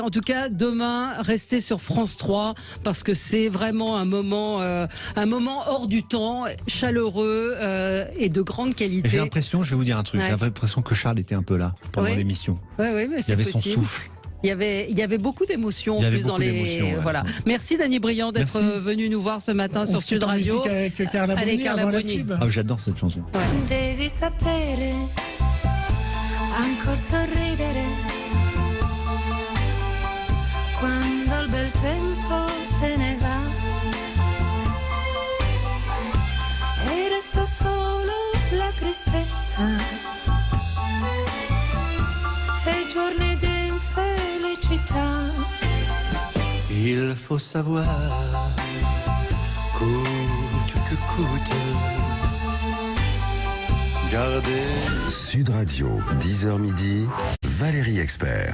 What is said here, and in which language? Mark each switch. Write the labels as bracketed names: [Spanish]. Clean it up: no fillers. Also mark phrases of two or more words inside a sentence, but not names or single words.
[French] En tout cas, demain, restez sur France 3 parce que c'est vraiment un moment hors du temps, chaleureux et de grande qualité. J'ai l'impression, je vais vous dire un truc, j'ai l'impression que Charles était un peu là pendant l'émission. Mais il y avait son souffle. Il y avait beaucoup d'émotions en plus dans les. Voilà. Merci Danny Briand d'être venu nous voir ce matin sur Sud Radio. Avec Carla Bruni. Allez, Carla Bruni. J'adore cette chanson. [Italian] Devi sapere, ancora sorridere, quando il bel tempo se ne va, e resta solo la tristezza, e giorni d'infelicità. [French] Il faut savoir, coûte que coûte, garder. Sud Radio, 10h midi, Valérie Expert.